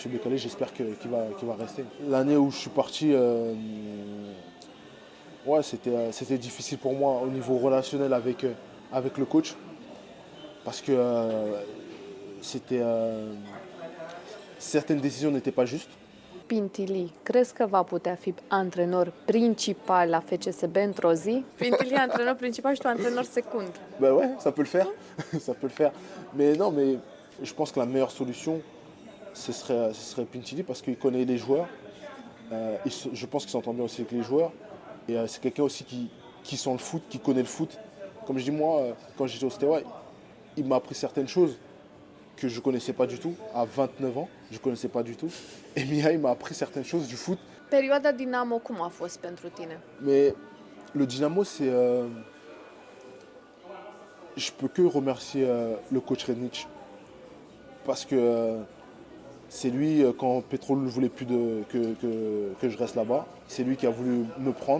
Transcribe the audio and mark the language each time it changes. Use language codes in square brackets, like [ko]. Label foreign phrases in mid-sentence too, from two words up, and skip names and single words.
[fr] Bekali, j'espère qu'il va rester. L'année où je suis parti, ouais, c'était difficile pour moi au niveau relationnel avec le coach. Parce que certaines décisions n'étaient pas justes. [ro] Pintili, crezi că va putea fi antrenor principal la FCSB într-o zi? Pintili e antrenor principal și tu antrenor secund. [fr] Ben ouais, ça peut le faire. Ça peut le faire. Mais non, mais je pense que la meilleure solution, ce serait Pintili parce qu'il connaît les joueurs. Je pense qu'il s'entend bien aussi avec les joueurs. Et c'est quelqu'un aussi qui sent le foot, qui connaît le foot. Comme je dis, moi, quand j'étais au Steaua, il m'a appris certaines choses que je ne connaissais pas du tout. À 29 ans, je ne connaissais pas du tout. Et Mihai m'a appris certaines choses du foot. [ro] Perioada Dinamo cum a fost pentru tine? [fr] Mais le Dynamo, c'est... je peux que remercier le coach Rednic. Parce que c'est lui, quand Petrol ne voulait plus que je reste là-bas, c'est lui qui a voulu me prendre.